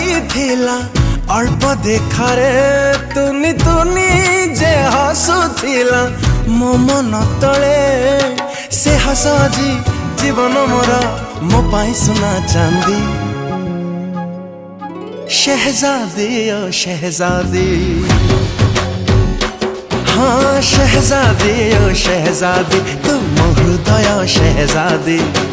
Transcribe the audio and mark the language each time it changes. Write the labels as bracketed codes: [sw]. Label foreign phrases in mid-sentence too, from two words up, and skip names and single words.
[or] ଥିଲା ଅଳ୍ପ ଦେଖାରେ ତୁନି ତୁନି ଯେ ହସୁଥିଲା ମୋ ମନ ତଳେ ସେ ହସ ଆଜି ଜୀବନ ମୋର ମୋ ପାଇଁ ସୁନା ଚାନ୍ଦି [hi] शहजादी ओ शहजादी हाँ शहजादी ओ शहजादी तू [or] ମୋ ହୃଦୟ शहजादी